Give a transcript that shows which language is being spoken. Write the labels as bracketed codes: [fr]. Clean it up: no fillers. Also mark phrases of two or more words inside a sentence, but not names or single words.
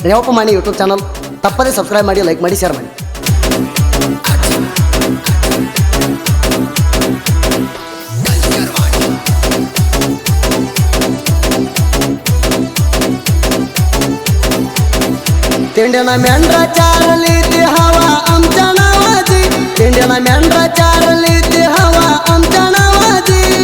[kn] ರೇವಪ್ಪ ಮಾಣಿ [en] YouTube channel [kn] ತಪ್ಪದೇ ಸಬ್ಸ್ಕ್ರೈಬ್ ಮಾಡಿ, ಲೈಕ್ ಮಾಡಿ, ಶೇರ್ ಮಾಡಿ. [mr] तेंड्याना मेंढरा चारली ती हवा आमच्या नावाची, तेंड्याना मेंढरा चारली ती हवा आमच्या नावाची.